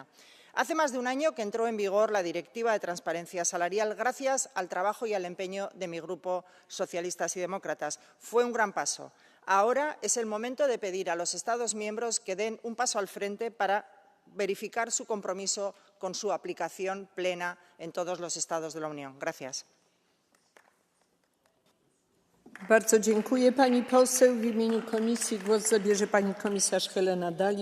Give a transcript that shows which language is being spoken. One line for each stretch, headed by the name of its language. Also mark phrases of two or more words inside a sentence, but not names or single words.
Spanish: Hace más de un año que entró en vigor la Directiva de Transparencia Salarial gracias al trabajo y al empeño de mi Grupo Socialistas y Demócratas. Fue un gran paso. Ahora es el momento de pedir a los Estados miembros que den un paso al frente para verificar su compromiso con su aplicación plena en todos los Estados de la Unión. Gracias.
Polish: Bardzo dziękuję pani poseł. W imieniu komisji głos zabierze pani komisarz Helena Dalli.